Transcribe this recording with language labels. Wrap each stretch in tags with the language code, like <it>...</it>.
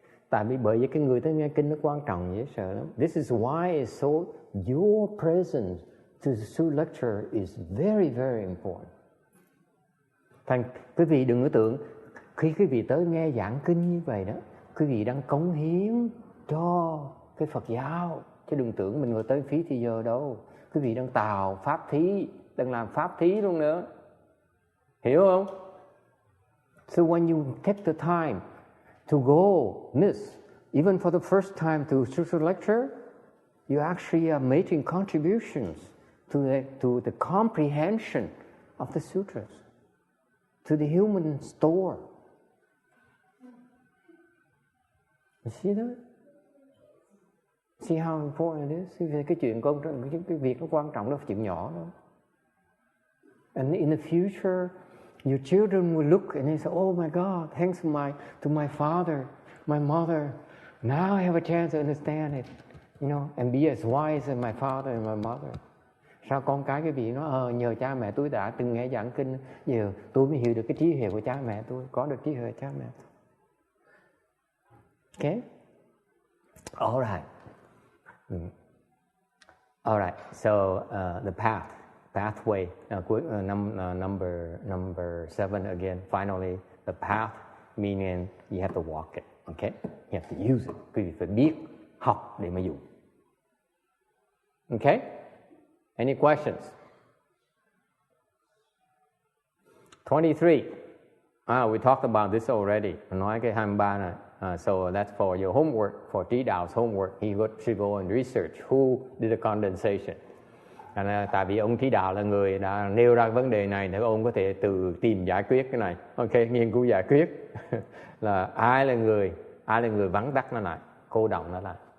<vi>Tại vì bởi vì cái người tới nghe kinh nó quan trọng dễ sợ lắm.</vi> <en>This is why it's so, your presence to the Sutta lecture is very, very important.</en> <vi>Thành quý vị đừng có tưởng khi quý vị tới nghe giảng kinh như vậy đó, quý vị đang cống hiến cho cái Phật giáo, chứ đừng tưởng mình ngồi tới phí thì giờ đâu. Quý vị đang tạo pháp thí, đang làm pháp thí luôn nữa, hiểu không?</vi> <en>So when you take the time to go, miss, even for the first time to Sutra lecture, you actually are making contributions to the comprehension of the sutras, to the human store. You see that? See how important it is?</en> <vi>Cái chuyện cái việc nó quan trọng, nó phải chuyện nhỏ đâu.</vi> <en>And in the future, your children will look and they say, "Oh my God, thanks to my father, my mother. Now I have a chance to understand it, and be as wise as my father and my mother."</en> <vi>Sao con cái cái vị nó nhờ cha mẹ tôi đã từng nghe giảng kinh, giờ tôi mới hiểu được cái trí huệ của cha mẹ tôi, có được trí huệ của cha mẹ tôi.</vi> <en>Okay? All right. All right. So the pathway. Number 7 again. Finally, the path meaning you have to walk it. Okay? You have to use it.</en> <vi>Quý vị phải biết học để mà dùng.</vi> <en>Okay? Any questions? 23. We talked about this already.</en> <vi>Nói cái 23 này.</vi> <en>So that's for your homework, for Trí Đạo homework. He should go and research who did the condensation.</en> <vi>Tại vì ông Trí Đạo là người đã nêu ra vấn đề này, để ông có thể tự tìm giải quyết cái này. Ok, nghiên cứu giải quyết là ai là người vắn tắt nó lại, cô động nó lại.</vi>